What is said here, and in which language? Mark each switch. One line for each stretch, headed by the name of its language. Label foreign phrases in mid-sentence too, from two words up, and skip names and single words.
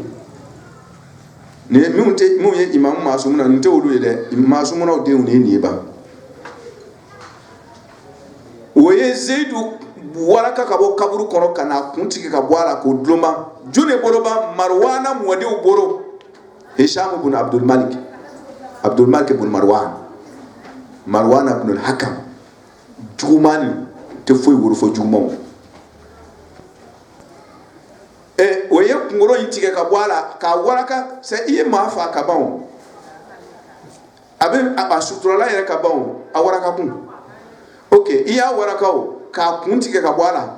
Bambara: Ni mun ye imamu Masumuna, nin tɛ olu ye dɛ. Masumunaw denw de ye nin ye ba. O ye Zayidu waraka ka bɔ kaburu kɔnɔ ka na kun tigɛ ka bɔ a la k'o dulonba. Jɔn bolo ba? Marwana mɔdenw bolo. Hisham bun Abdul Malik. Abdul Malik bun Marwan. Marwan bun al-Hakam. Jugumani tɛ foyi woro fɔ jugumanw. O ye kunkolo in tigɛ ka bɔ a la k'a waraka. I ye maa faa ka ban o. A bɛ a suturala yɛrɛ ka ban o. A waraka kun. Ok, i y'a waraka o k'a kun tigɛ ka bɔ a la.